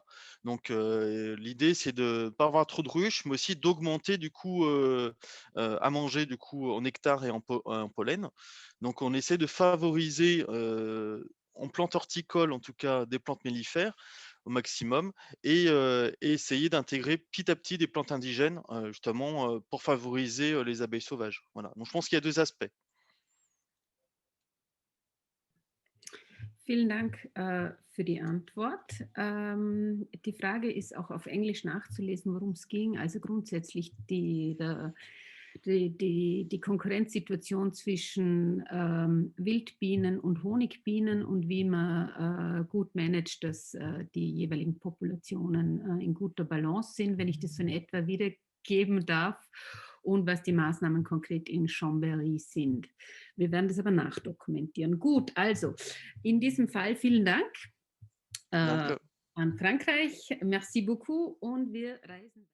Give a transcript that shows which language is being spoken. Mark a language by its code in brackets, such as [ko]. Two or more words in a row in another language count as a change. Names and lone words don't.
[fr] Donc l'idée, c'est de ne pas avoir trop de ruches, mais aussi d'augmenter du coup à manger du coup en nectar et en pollen. Donc on essaie de favoriser en plantes horticoles, en tout cas des plantes mellifères au maximum, et essayer d'intégrer petit à petit des plantes indigènes, justement pour favoriser les abeilles sauvages. Voilà. Donc je pense qu'il y a deux aspects. [de] Vielen Dank für die Antwort. Die Frage ist auch auf Englisch nachzulesen, worum es ging. Also grundsätzlich die Konkurrenzsituation zwischen Wildbienen und Honigbienen und wie man gut managt, dass die jeweiligen Populationen in guter Balance sind, wenn ich das so in etwa wiedergeben darf, und was die Maßnahmen konkret in Chambéry sind. Wir werden das aber nachdokumentieren. Gut, also in diesem Fall vielen Dank äh, Danke. an Frankreich. [fr] Merci beaucoup [de] und wir reisen.